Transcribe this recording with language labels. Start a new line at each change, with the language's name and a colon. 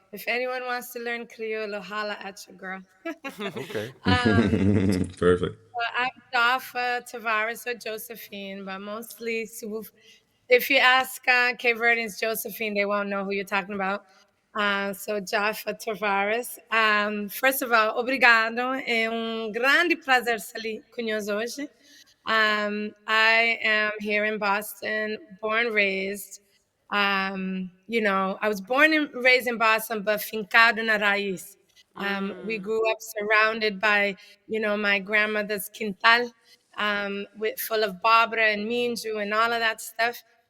English: If anyone wants to learn Criollo, holla at your girl. Okay. Perfect. I'm Jaffa, Tavares, or Josephine, but mostly if you ask Cape Verdeans Josephine, they won't know who you're talking about. So Jaffa Tavares. First of all, obrigado.
Portuguese: É grande prazer estar ali conosco hoje.
English: I am here in Boston, born, raised. I was born and raised in Boston, but
Portuguese: fincado na raiz.
English: We grew up surrounded by, my grandmother's quintal, full of babra and minju and all of that stuff.